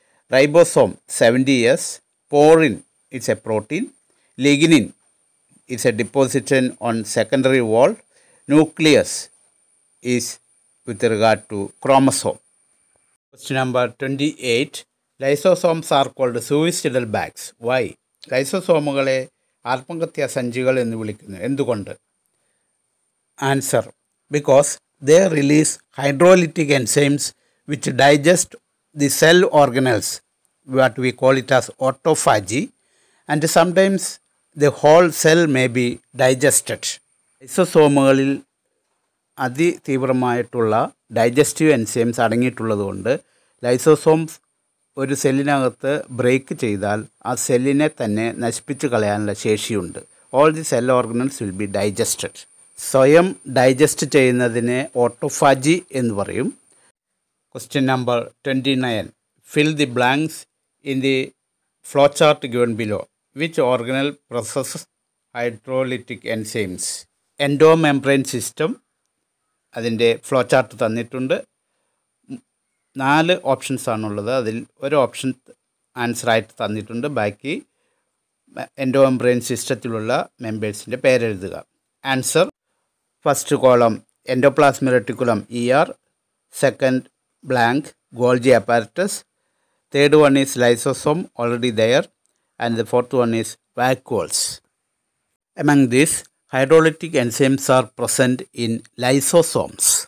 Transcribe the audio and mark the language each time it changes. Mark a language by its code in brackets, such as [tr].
[en] Ribosome 70S, porin is a protein, lignin is a deposition on secondary wall, nucleus is with regard to chromosome. Question number 28. Lysosomes are called suicidal bags. Why? [ml] ലൈസോസോമുകളെ ആത്മഹത്യാ സഞ്ചികൾ എന്ന് വിളിക്കുന്നു. എന്തുകൊണ്ട്? Answer. [en] Because they release hydrolytic enzymes which digest the cell organelles, what we call it as autophagy, and sometimes the whole cell may be digested. [ml] ലൈസോസോമുകളിൽ അതിതീവ്രമായിട്ടുള്ള digestive enzymes അടങ്ങിയിട്ടുള്ളതുകൊണ്ട് lysosomes ഒരു സെല്ലിനകത്ത് break ചെയ്താൽ ആ സെല്ലിനെ തന്നെ നശിപ്പിച്ച് കളയാനുള്ള ശേഷിയുണ്ട്. [en] All the cell organelles will be digested. [ml] സ്വയം digest ചെയ്യുന്നതിനെ ഓട്ടോഫാജി എന്ന് പറയും. [en] Question number 29. Fill the blanks in the flowchart given below. Which organelle processes hydrolytic enzymes? [ml] എൻഡോമെംബ്രെയിൻ system അതിൻ്റെ ഫ്ലോ ചാർട്ട് തന്നിട്ടുണ്ട്. 4 ഓപ്ഷൻസ് ആണുള്ളത്. അതിൽ ഒരു ഓപ്ഷൻ ആൻസറായിട്ട് തന്നിട്ടുണ്ട്. ബാക്കി എൻഡോമെംബ്രെയിൻ സിസ്റ്റത്തിലുള്ള മെമ്പേഴ്സിൻ്റെ പേരെഴുതുക. [en] Answer. First column endoplasmic reticulum ER, second blank Golgi apparatus, third one is lysosome already there, and the fourth one is vacuoles. Among these, hydrolytic enzymes are present in lysosomes.